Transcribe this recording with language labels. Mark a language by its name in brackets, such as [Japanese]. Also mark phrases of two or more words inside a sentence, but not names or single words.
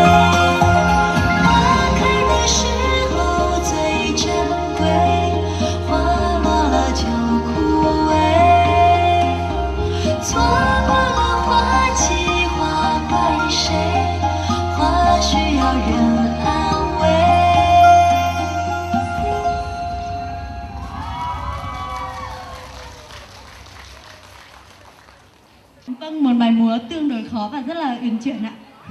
[Chinese] 花开的时候最珍贵，花落了就枯萎。错过了花期，花怪谁？花需要人安慰。 [Vietnamese] Vâng, một bài múa tương đối khó và rất là uyển chuyển ạ.